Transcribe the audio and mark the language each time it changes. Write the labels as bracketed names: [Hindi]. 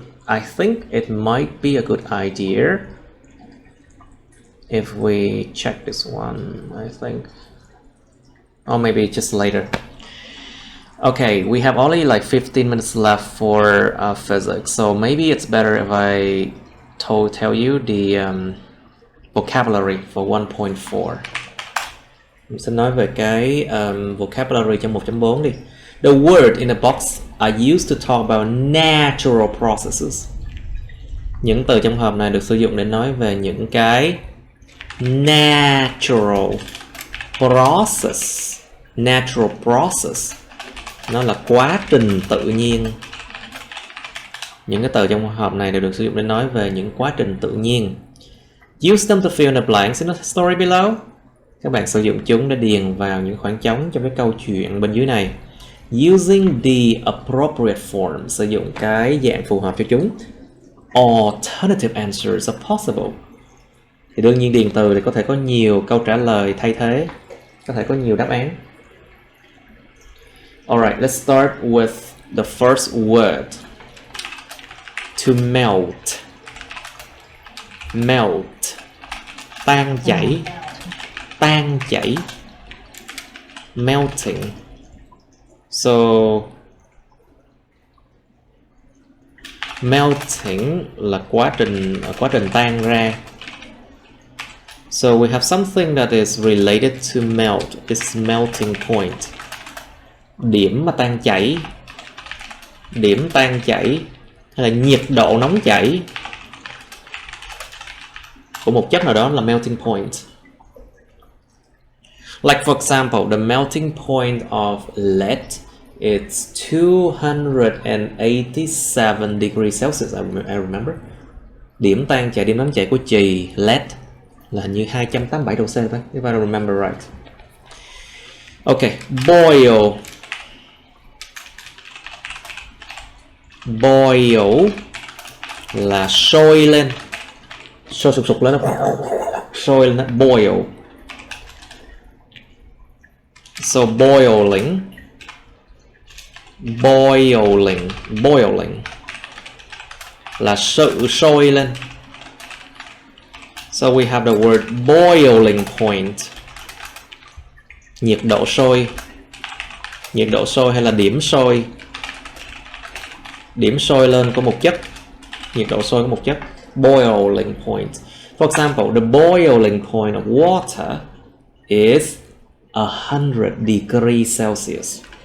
[English] I think it might be a good idea if we check this one, I think. Or maybe just later. Okay, we have only like 15 minutes left for physics, so maybe it's better if I tell you the vocabulary for 1.4. [Vietnamese] Mình sẽ nói về cái vocabulary trong 1.4 đi. [English] The word in the box are used to talk about natural processes. [Vietnamese] Những từ trong hộp này được sử dụng để nói về những cái natural process. Natural process. Nó là quá trình tự nhiên. Những cái từ trong hộp này đều được sử dụng để nói về những quá trình tự nhiên. [English] Use them to fill in the blanks in the story below. [Vietnamese] Các bạn sử dụng chúng để điền vào những khoảng trống trong cái câu chuyện bên dưới này. [English] Using the appropriate form. [Vietnamese] Sử dụng cái dạng phù hợp cho chúng. [English] Alternative answers are possible. [Vietnamese] Thì đương nhiên điền từ thì có thể có nhiều câu trả lời thay thế. Có thể có nhiều đáp án. [English] Alright, let's start with the first word. To melt. Melt. [Vietnamese] Tan chảy. Tan chảy. [English] Melting. [Vietnamese] So melting là quá trình tan ra. [English] So we have something that is related to melt. It's melting point. [Vietnamese] Điểm mà tan chảy. Điểm tan chảy hay là nhiệt độ nóng chảy của một chất nào đó là melting point. [English] Like for example, the melting point of lead is 287 degrees Celsius. I remember. [Vietnamese] Điểm tan chảy, điểm nóng chảy của chì lead là hình như 287 độ C thôi, [English] if I remember right. Okay, boil. [Vietnamese] Boil là sôi lên, sôi sục sục lên nó sôi lên nó boil. So boiling, boiling, boiling là sự sôi lên. [English] So we have the word boiling point. [Vietnamese] Nhiệt độ sôi. Nhiệt độ sôi hay là điểm sôi. Điểm sôi lên của một chất. Nhiệt độ sôi của một chất. [English] Boiling point. For example, the boiling point of water is 100 degrees Celsius.